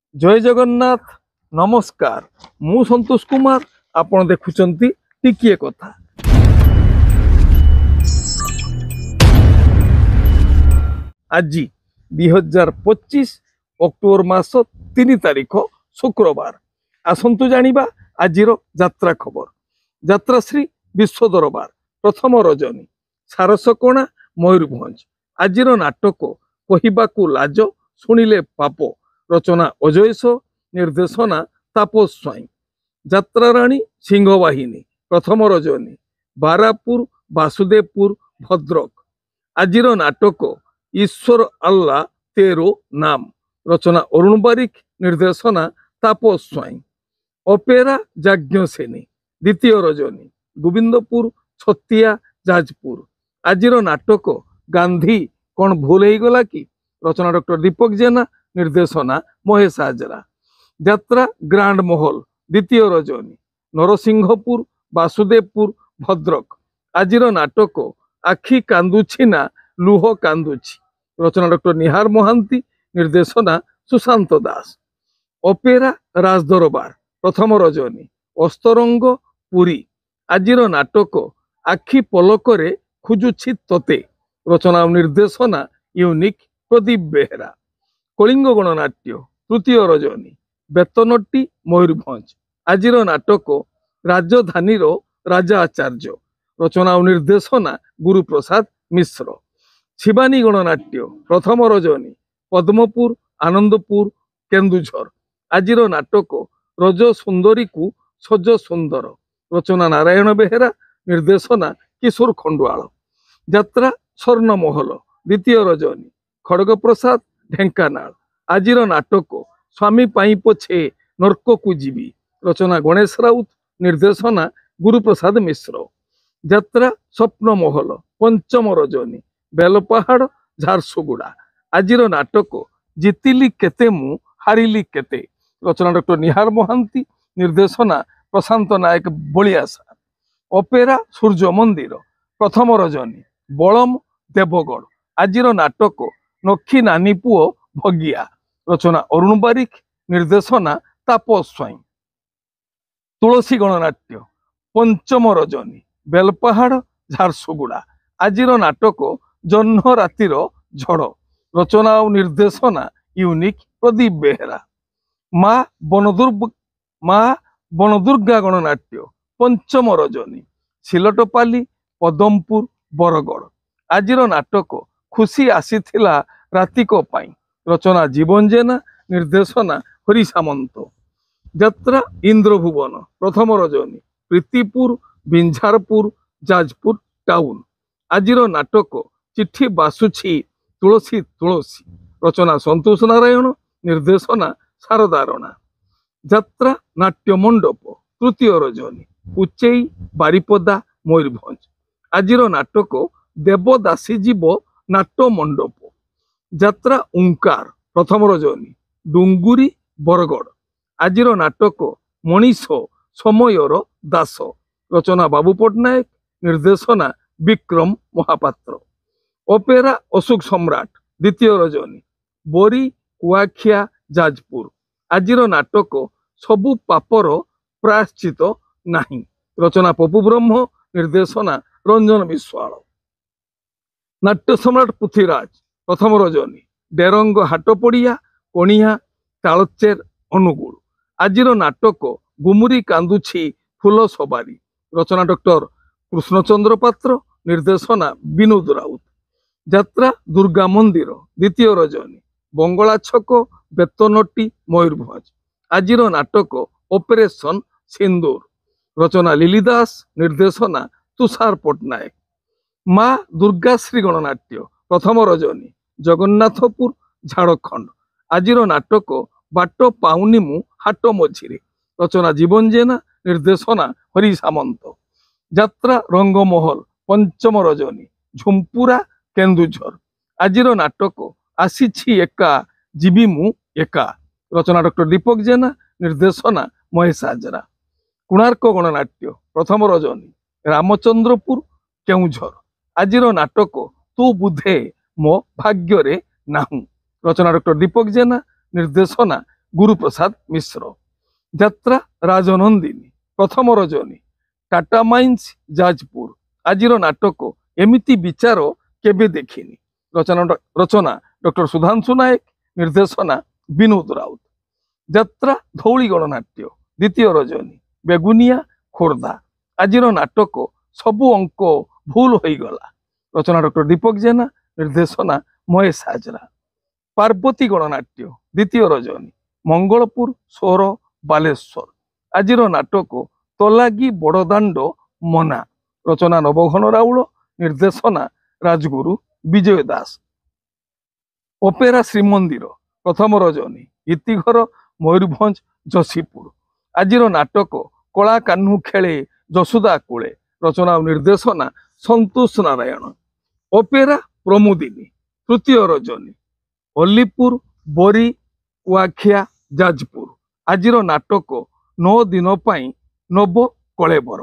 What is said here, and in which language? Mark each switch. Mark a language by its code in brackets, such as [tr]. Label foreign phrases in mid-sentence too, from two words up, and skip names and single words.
[or] ଜୟ ଜଗନ୍ନାଥ ନମସ୍କାର ମୁ ସନ୍ତୋଷ କୁମାର ଆପଣ ଦେଖୁଛନ୍ତି ଟିକିଏ କଥା। ଆଜି 2025 ଅକ୍ଟୋବର ମାସ 3 ତାରିଖ ଶୁକ୍ରବାର। ଆସନ୍ତୁ ଜାଣିବା ଆଜିର ଯାତ୍ରା ଖବର। ଯାତ୍ରା ଶ୍ରୀ ବିଶ୍ୱ ଦରବାର ପ୍ରଥମ ରଜନୀ ସାରସକୋଣା ମୟୂରଭଞ୍ଜ। ଆଜିର ନାଟକ କହିବାକୁ ଲାଜ ଶୁଣିଲେ ପାପ ରଚନା ଅଜୟସ ନିର୍ଦ୍ଦେଶନା ତାପସ ସ୍ୱାଇଁ। ଯାତ୍ରା ରାଣୀ ସିଂହବାହିନୀ ପ୍ରଥମ ରଜନୀ ବାରାପୁର ବାସୁଦେବପୁର ଭଦ୍ରକ। ଆଜିର ନାଟକ ଈଶ୍ୱର ଅଲ୍ଲାହ ତେରୋ ନାମ ରଚନା ଅରୁଣ ବାରିକ ନିର୍ଦ୍ଦେଶନା ତାପସ ସ୍ୱାଇଁ। ଅପେରା ଯାଜ୍ଞସେନୀ ଦ୍ୱିତୀୟ ରଜନୀ ଗୋବିନ୍ଦପୁର ଛତିଆ ଯାଜପୁର। ଆଜିର ନାଟକ ଗାନ୍ଧୀ କଉଣ ଭୁଲ ହୋ ଗଲା କି ରଚନା ଡକ୍ଟର ଦୀପକ ଜେନା ନିର୍ଦ୍ଦେଶନା ମହେଶ ହାଜରା। ଯାତ୍ରା ଗ୍ରାଣ୍ଡ ମହଲ ଦ୍ୱିତୀୟ ରଜନୀ ନରସିଂହପୁର ବାସୁଦେବପୁର ଭଦ୍ରକ। ଆଜିର ନାଟକ ଆଖି କାନ୍ଦୁଛି ନା ଲୁହ କାନ୍ଦୁଛି ରଚନା ଡକ୍ଟର ନିହାର ମହାନ୍ତି ନିର୍ଦ୍ଦେଶନା ସୁଶାନ୍ତ ଦାସ। ଅପେରା ରାଜଦରବାର ପ୍ରଥମ ରଜନୀ ଅସ୍ତରଙ୍ଗ ପୁରୀ। ଆଜିର ନାଟକ ଆଖି ପଲକରେ ଖୋଜୁଛି ତୋତେ ରଚନା ନିର୍ଦ୍ଦେଶନା ୟୁନିକ ପ୍ରଦୀପ ବେହେରା। କଳିଙ୍ଗ ଗଣନାଟ୍ୟ ତୃତୀୟ ରଜନୀ ବେତନଟି ମୟୂରଭଞ୍ଜ। ଆଜିର ନାଟକ ରାଜଧାନୀ ରାଜା ଆଚାର୍ଯ୍ୟ ରଚନା ଔର ନିର୍ଦ୍ଦେଶନା ଗୁରୁପ୍ରସାଦ ମିଶ୍ର। ଶିବାନୀ ଗଣନାଟ୍ୟ ପ୍ରଥମ ରଜନୀ ପଦ୍ମପୁର ଆନନ୍ଦପୁର କେନ୍ଦୁଝର। ଆଜିର ନାଟକ ରଜ ସୁନ୍ଦରୀ କୁ ସଜ ସୁନ୍ଦର ରଚନା ନାରାୟଣ ବେହେରା ନିର୍ଦ୍ଦେଶନା କିଶୋର ଖଣ୍ଡୁଆଲ। ଯାତ୍ରା ସ୍ୱର୍ଣ୍ଣମହଲ ଦ୍ୱିତୀୟ ରଜନୀ ଖଡ଼ଗ ପ୍ରସାଦ ଢେଙ୍କାନାଳ। ଆଜିର ନାଟକ ସ୍ୱାମୀ ପାଇଁ ପଛେ ନର୍କ କୁ ଯିବି ରଚନା ଗଣେଶ ରାଉତ ନିର୍ଦ୍ଦେଶନା ଗୁରୁପ୍ରସାଦ ମିଶ୍ର। ଯାତ୍ରା ସ୍ୱପ୍ନ ମହଲ ପଞ୍ଚମ ରଜନୀ ବେଲପାହାଡ଼ ଝାରସୁଗୁଡ଼ା। ଆଜିର ନାଟକ ଜିତିଲି କେତେ ମୁ ହାରିଲି କେତେ ରଚନା ଡକ୍ଟର ନିହାର ମହାନ୍ତି ନିର୍ଦ୍ଦେଶନା ପ୍ରଶାନ୍ତ ନାୟକ ବାଲିଆସା। ଅପେରା ସୂର୍ଯ୍ୟ ମନ୍ଦିର ପ୍ରଥମ ରଜନୀ ବଲମ ଦେବଗଡ଼। ଆଜିର ନାଟକ ନଖି ନାନୀ ପୁଅ ଭାଗିଆ ରଚନା ଅରୁଣ ବାରିକ ନିର୍ଦ୍ଦେଶନା ତାପସ ସ୍ୱାଇଁ। ତୁଳସୀ ଗଣନାଟ୍ୟ ପଞ୍ଚମ ରଜନୀ ବେଲପାହାଡ଼ ଝାରସୁଗୁଡ଼ା। ଆଜିର ନାଟକ ଜହ୍ନ ରାତିର ଝଡ଼ ରଚନା ଔର ନିର୍ଦ୍ଦେଶନା ୟୁନିକ ପ୍ରଦୀପ ବେହେରା। ମାଁ ବନଦୁର୍ଗା ଗଣନାଟ୍ୟ ପଞ୍ଚମ ରଜନୀ ସିଲଟପାଲି ପଦମପୁର ବରଗଡ଼। ଆଜିର ନାଟକ ଖୁସି ଆସିଥିଲା ରାତିକୁ ପାଇଁ ରଚନା ଜୀବନ ଜେନା ନିର୍ଦ୍ଦେଶନା ହରି ସାମନ୍ତ। ଯାତ୍ରା ଇନ୍ଦ୍ରଭୁବନ ପ୍ରଥମ ରଜନୀ ପ୍ରୀତିପୁର ବିଞ୍ଝାରପୁର ଯାଜପୁର ଟାଉନ। ଆଜିର ନାଟକ ଚିଠି ବାସୁଛି ତୁଳସୀ ତୁଳସୀ ରଚନା ସନ୍ତୋଷ ନାରାୟଣ ନିର୍ଦ୍ଦେଶନା ଶାରଦା ରାଣା। ଯାତ୍ରା ନାଟ୍ୟ ମଣ୍ଡପ ତୃତୀୟ ରଜନୀ ଉଚ୍ଚଇ ବାରିପଦା ମୟୂରଭଞ୍ଜ। ଆଜିର ନାଟକ ଦେବଦାସୀ ଜୀବ ନାଟ୍ୟ ମଣ୍ଡପ। ଯାତ୍ରା ଓଁକାର ପ୍ରଥମ ରଜନୀ ଡୁଙ୍ଗୁରି ବରଗଡ଼। ଆଜିର ନାଟକ ମନୀଷ ସମୟର ଦାସ ରଚନା ବାବୁ ପଟ୍ଟନାୟକ ନିର୍ଦ୍ଦେଶନା ବିକ୍ରମ ମହାପାତ୍ର। ଅପେରା ଅଶୋକ ସମ୍ରାଟ ଦ୍ୱିତୀୟ ରଜନୀ ବୋରି କୁଆଖିଆ ଯାଜପୁର। ଆଜିର ନାଟକ ସବୁ ପାପର ପ୍ରାୟଶ୍ଚିତ୍ତ ନାହିଁ ରଚନା ପପୁ ବ୍ରହ୍ମ ନିର୍ଦ୍ଦେଶନା ରଞ୍ଜନ ବିଶ୍ୱାଳ। ନାଟ୍ୟ ସମ୍ରାଟ ପୃଥ୍ୱୀରାଜ ପ୍ରଥମ ରଜନୀ ଡେରଙ୍ଗ ହାଟପଡ଼ିଆ କଣିଆ ତାଳଚେର ଅନୁଗୋଳ। ଆଜିର ନାଟକ ଗୁମୁରି କାନ୍ଦୁଛି ଫୁଲ ସବାରି ରଚନା ଡକ୍ଟର କୃଷ୍ଣଚନ୍ଦ୍ର ପାତ୍ର ନିର୍ଦ୍ଦେଶନା ବିନୋଦ ରାଉତ। ଯାତ୍ରା ଦୁର୍ଗା ମନ୍ଦିର ଦ୍ୱିତୀୟ ରଜନୀ ବଙ୍ଗଳା ଛକ ବେତନଟି ମୟୂରଭଞ୍ଜ। ଆଜିର ନାଟକ ଅପରେସନ ସିନ୍ଦୁର ରଚନା ଲିଲିଦାସ ନିର୍ଦ୍ଦେଶନା ତୁଷାର ପଟ୍ଟନାୟକ। ମାଁ ଦୁର୍ଗାଶ୍ରୀ ଗଣନାଟ୍ୟ ପ୍ରଥମ ରଜନୀ ଜଗନ୍ନାଥପୁର ଝାଡ଼ଖଣ୍ଡ। ଆଜିର ନାଟକ ବାଟ ପାଉନି ମୁ ହାଟ ମଝିରେ ରଚନା ଜୀବନ ଜେନା ନିର୍ଦ୍ଦେଶନା ହରି ସାମନ୍ତ। ଯାତ୍ରା ରଙ୍ଗମହଲ ପଞ୍ଚମ ରଜନୀ ଝୁମ୍ପୁରା କେନ୍ଦୁଝର। ଆଜିର ନାଟକ ଆସିଛି ଏକା ଯିବି ମୁ ଏକା ରଚନା ଡକ୍ଟର ଦୀପକ ଜେନା ନିର୍ଦ୍ଦେଶନା ମହେଶ ହାଜରା। କୋଣାର୍କ ଗଣନାଟ୍ୟ ପ୍ରଥମ ରଜନୀ ରାମଚନ୍ଦ୍ରପୁର କେଉଁଝର। ଆଜିର ନାଟକ ତୁ ବୁଧେ ମୋ ଭାଗ୍ୟ ରେ ନାହୁଁ ରଚନା ଡକ୍ଟର ଦୀପକ ଜେନା ନିର୍ଦ୍ଦେଶନା ଗୁରୁପ୍ରସାଦ ମିଶ୍ର। ଯାତ୍ରା ରାଜନନ୍ଦିନୀ ପ୍ରଥମ ରଜନୀ ଟାଟା ମାଇନ୍ସ ଯାଜପୁର। ଆଜିର ନାଟକ ଏମିତି ବିଚାର କେବେ ଦେଖିନି। ରଚନା ଡକ୍ଟର ସୁଧାଂଶୁ ନାୟକ, ନିର୍ଦ୍ଦେଶନା ବିନୋଦ ରାଉତ। ଯାତ୍ରା ଧଉଳି ଗଣନାଟ୍ୟ ଦ୍ୱିତୀୟ ରଜନୀ ବେଗୁନିଆ ଖୋର୍ଦ୍ଧା। ଆଜିର ନାଟକ ସବୁ ଅଙ୍କ ଭୁଲ ହୋ ଗଲା। ରଚନା ଡକ୍ଟର ଦୀପକ ଜେନା, ନିର୍ଦ୍ଦେଶନା ମହେଶ ହାଜରା। ପାର୍ବତୀ ଗଣନାଟ୍ୟ ଦ୍ୱିତୀୟ ରଜନୀ ମଙ୍ଗଳପୁର ସୋର ବାଲେଶ୍ୱର। ଆଜିର ନାଟକ ତଲାଗି ବଡ଼ଦାଣ୍ଡ ମନା। ରଚନା ନବଘନ ରାଉଳ, ନିର୍ଦ୍ଦେଶନା ରାଜଗୁରୁ ବିଜୟ ଦାସ। ଅପେରା ଶ୍ରୀମନ୍ଦିର ପ୍ରଥମ ରଜନୀ ଇତିଘର ମୟୂରଭଞ୍ଜ ଯଶିପୁର। ଆଜିର ନାଟକ କଳା କାହ୍ନୁ ଖେଳେ ଯଶୋଦା କୋଳେ। ରଚନା ଔର ନିର୍ଦ୍ଦେଶନା ସନ୍ତୋଷ ନାରାୟଣ। ଅପେରା ପ୍ରମୁଦିନୀ ତୃତୀୟ ରଜନୀ ଅଲିପୁର ବୋରି କୁଆଖିଆ ଯାଜପୁର। ଆଜିର ନାଟକ 9 ଦିନ ପାଇଁ ନବ କଳେବର।